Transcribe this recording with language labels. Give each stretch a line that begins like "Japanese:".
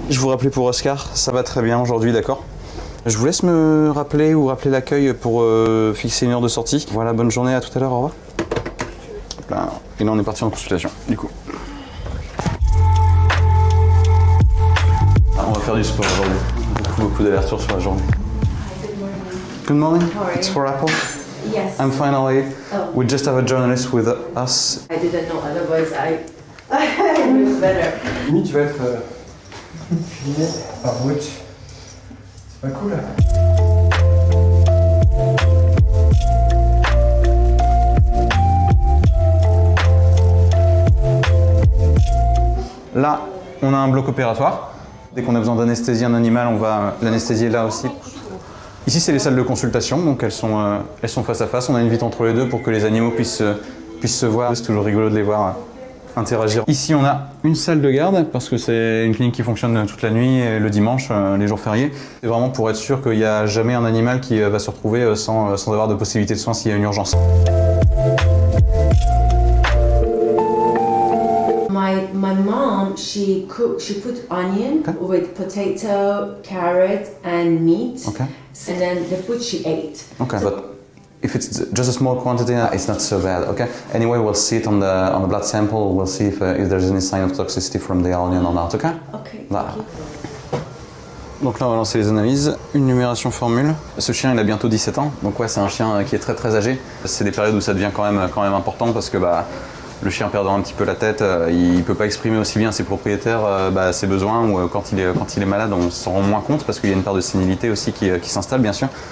French: Je vous rappelais pour Oscar, ça va très bien aujourd'hui, d'accord? Je vous laisse me rappeler ou rappeler l'accueil pour fixer une heure de sortie. Voilà, bonne journée, à tout à l'heure, au revoir. Là, et là on est parti en consultation, du coup. On va faire du sport aujourd'hui. Beaucoup d'allers-retours sur la journée.
English: Good morning. It's for Apple. Yes. I'm finally. We just have a journalist with us. I didn't know, otherwise I knew better.
French: Oui, tu vas être filmé par Watch. C'est pas cool. Là, on a un bloc opératoire. Dès qu'on a besoin d'anesthésier un animal, on va l'anesthésier là aussi. Ici, c'est les salles de consultation, donc elles sont face à face. On a une vitre entre les deux pour que les animaux puissent se voir. C'est toujours rigolo de les voir interagir. Ici, on a une salle de garde, parce que c'est une clinique qui fonctionne toute la nuit et le dimanche, les jours fériés. C'est vraiment pour être sûr qu'il n'y a jamais un animal qui va se retrouver sans avoir de possibilité de soins s'il y a une urgence.
English: My mom, she put onion with potato, carrot, and meat. Okay. And then the food she ate. Okay, but if it's just a small quantity, it's not so bad. Okay. Anyway, we'll see it on the blood sample. We'll see if there's any sign of toxicity from the onion or not. Okay. Okay.
French: Voilà. Donc là, on va lancer les analyses. Une numération formule. Ce chien, il a bientôt 17 ans. Donc ouais, c'est un chien qui est très très âgé. C'est des périodes où ça devient quand même important parce que le chien perdant un petit peu la tête, il ne peut pas exprimer aussi bien à ses propriétaires ses besoins, ou quand il est malade, on s'en rend moins compte parce qu'il y a une part de sénilité aussi qui s'installe bien sûr.